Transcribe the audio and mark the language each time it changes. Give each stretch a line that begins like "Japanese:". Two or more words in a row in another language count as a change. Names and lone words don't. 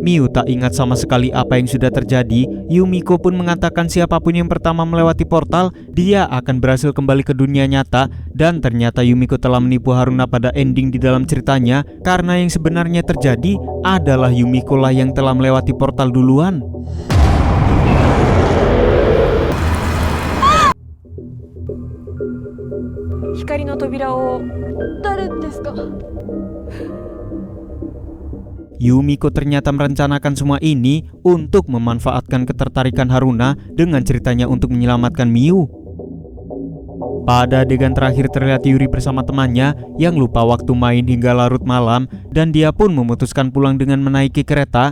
Indonesian: Miyu tak ingat sama sekali apa yang sudah terjadi. Yumiko pun mengatakan siapapun yang pertama melewati portal, dia akan berhasil kembali ke dunia nyata. Dan ternyata Yumiko telah menipu Haruna pada ending di dalam ceritanya, karena yang sebenarnya terjadi adalah Yumiko lah yang telah melewati portal duluan.
Japanese: 光の扉を誰ですか?
Indonesian: Yumiko ternyata merencanakan semua ini untuk memanfaatkan ketertarikan Haruna dengan ceritanya untuk menyelamatkan Miyu. Pada adegan terakhir terlihat Yuri bersama temannya yang lupa waktu main hingga larut malam, dan dia pun memutuskan pulang dengan menaiki kereta.